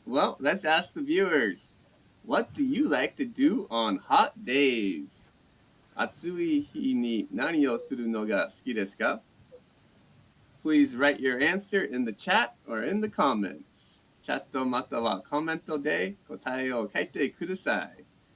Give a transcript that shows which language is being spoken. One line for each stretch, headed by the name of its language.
English: Well, let's ask the viewers. What do you like to do on hot days?
Japanese: 暑い日に何をするのが好きですか?
English: Please write your answer in the chat or in the comments.
Japanese: チャットまたはコメントで答えを書いてください.